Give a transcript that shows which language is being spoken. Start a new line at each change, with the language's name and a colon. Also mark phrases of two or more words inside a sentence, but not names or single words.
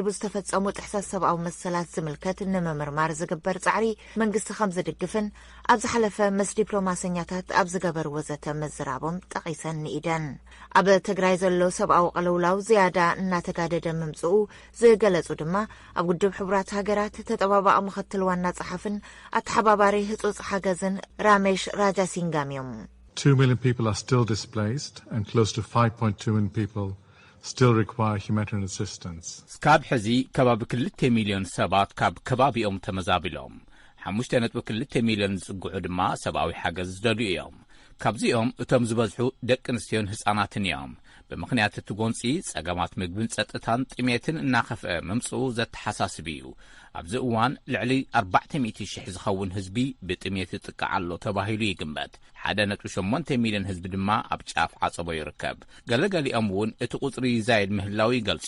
Tigrinya: ዝተፈጸሙ ጥሕሰት ሰብኣዊ መሰላት ዝምልከት ንምምርማር ዝግበር ጻዕሪ መንግስቲ ከም ዝድግፍን ኣብ ዝሓለፈ ምስ ዲፕሎማሰኛታት ኣብ ዝገበርዎ ዘተ ምዝራቦም ጠቒሰን ንኢደን ኣብ ትግራይ ዘሎ ሰብኣዊ ቀለውላው ዝያዳ እናተጋደደ ምምጽኡ ዝገለጹ ድማ ኣብ ውድብ ሕቡራት ሃገራት ተጠባባቂ ምክትል ዋና ጸሓፍን ኣተሓባባሪ ህጹጽ ሓገዝን ራሜሽ ራጃሲንጋም እዮም
English: 2 million people are still displaced and close to 5.2 million people still require humanitarian assistance.
Tigrinya: ስካብ ሕዚ ከባቢ 2 ሚሊዮን ሰባት ካብ ከባቢኦም ተመዛቢሎም 5.2 ሚሊዮን ዝጽጉዑ ድማ ሰብኣዊ ሓገዝ ዝደልዩ እዮም ካብዚኦም እቶም ዝበዝሑ ደቂ ኣንስትዮን ህጻናትን እዮም ብምኽንያት እቲ ጎንፂ ጸገማት ምግብን ጸጥታን ጥሜትን እናኸፍአ ምምጽኡ ዘተሓሳስብ እዩ ኣብዚ እዋን ልዕሊ 400,000 ዝኸውን ህዝቢ ብጥሜት ይጥቃዕ ኣሎ ተባሂሉ ይግመት 1.8 ሚሊዮን ህዝቢ ድማ ኣብ ጫፍ ዓጸቦ ይርከብ ገለገሊኦም እውን እቲ ቁጽሪ ይዛይድ ምህላው ይገልጹ